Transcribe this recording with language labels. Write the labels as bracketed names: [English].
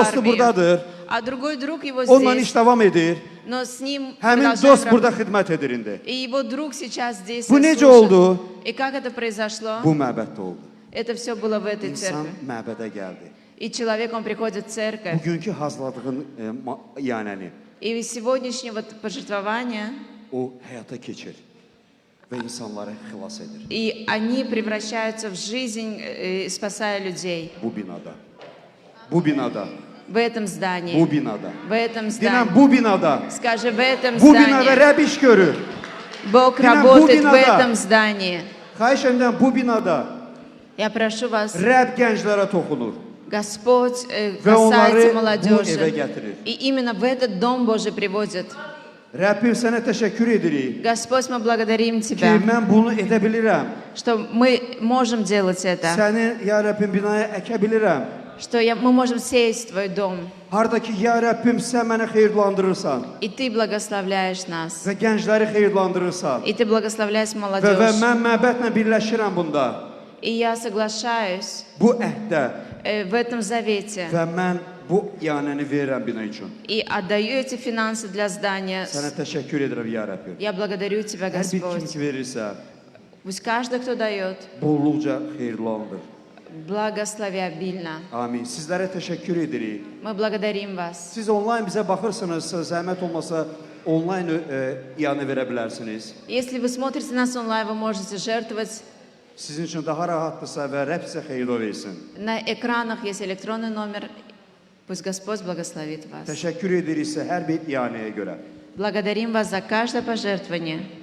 [Azerbaijani] dostu [Russian] армию. [Azerbaijani] buradadır. [Russian] А другой друг его [Azerbaijani] Onunla [Russian] здесь, [Azerbaijani] iş davam edir. [Russian] но с ним [Azerbaijani] Həmin [Russian] продолжает [Azerbaijani] dost burada [Russian] работать. [Azerbaijani] xidmət edir indi. [Russian] И его друг сейчас здесь [Azerbaijani] Bu necə [Russian] служит. [Azerbaijani] oldu? [Russian] И как это произошло? [Azerbaijani] Bu məbəddə oldu. [Russian] Это все было в этой [Azerbaijani] İnsan [Russian] церкви. [Azerbaijani] məbədə gəldi. [Russian] И человек, он приходит в церковь. [Azerbaijani] Bugünkü hazırladığın iyanəni [Russian] И сегодняшнее вот пожертвование, [Azerbaijani] o həyata keçir və insanları xilas edir. [Russian] и они превращаются в жизнь, спасая людей. [Azerbaijani] Bu binada. Bu binada. [Russian] В этом здании. [Azerbaijani] Bu binada. [Russian] В этом [Azerbaijani] Deyirəm, [Russian] здании. [Azerbaijani] bu binada. [Russian] Скажи, в этом [Azerbaijani] Bu binada [Russian] здании. [Azerbaijani] Rəbb iş görür. [Russian] Бог Динам, работает в [Azerbaijani] Бубинада. [Russian] этом здании. [Azerbaijani] Xahiş edirəm, bu binada [Russian] Я прошу вас, [Azerbaijani] Rəbb gənclərə toxunur [Russian] Господь [Azerbaijani] və onları [Russian] касается [Azerbaijani] bu evə [Russian] молодежи. [Azerbaijani] gətirir. [Russian] И именно в этот дом Божий приводит. [Azerbaijani] Rəbbim sənə təşəkkür edirik [Russian] Господь, мы благодарим [Azerbaijani] ki, [Russian] Тебя, [Azerbaijani] mən bunu edə bilirəm. [Russian] что мы можем делать это. [Azerbaijani] Səni, ya Rəbbim, binaya əkə bilirəm. [Russian] Что мы можем сеять в Твой дом. [Azerbaijani] Harda ki, ya Rəbbim, sən məni xeyirlandırırsan [Russian] И Ты благословляешь нас. [Azerbaijani] və gəncləri xeyirlandırırsan [Russian] И Ты благословляешь [Azerbaijani] və [Russian] молодежь. [Azerbaijani] mən məbədlə birləşirəm bunda, [Russian] И я соглашаюсь [Azerbaijani] bu əhdə [Russian] в этом завете. [Azerbaijani] və mən bu iyanəni verirəm bina üçün. [Russian] И отдаю эти финансы для здания. [Azerbaijani] Sənə təşəkkür edirəm, ya Rəbbim. [Russian] Я благодарю Тебя, [Azerbaijani] Hər bir kim [Russian] Господь. [Azerbaijani] ki verirsə, [Russian] Пусть каждый, кто дает, [Azerbaijani] bolluqca xeyirlandır. [Russian] благослови обильно. [Azerbaijani] Amin. Sizlərə təşəkkür edirik. [Russian] Мы благодарим вас. [Azerbaijani] Siz onlayn bizə baxırsınızsa, zəhmət olmasa onlayn iyanə verə bilərsiniz. [Russian] Если вы смотрите нас онлайн, вы можете жертвовать. [Azerbaijani] Sizin üçün daha rahatdırsa və Rəbb sizə xeyir versin. [Russian] На экранах есть электронный номер. Пусть Господь благословит вас. [Azerbaijani] Təşəkkür ediriksə hər bir iyanəyə görə. [Russian] Благодарим вас за каждое пожертвование.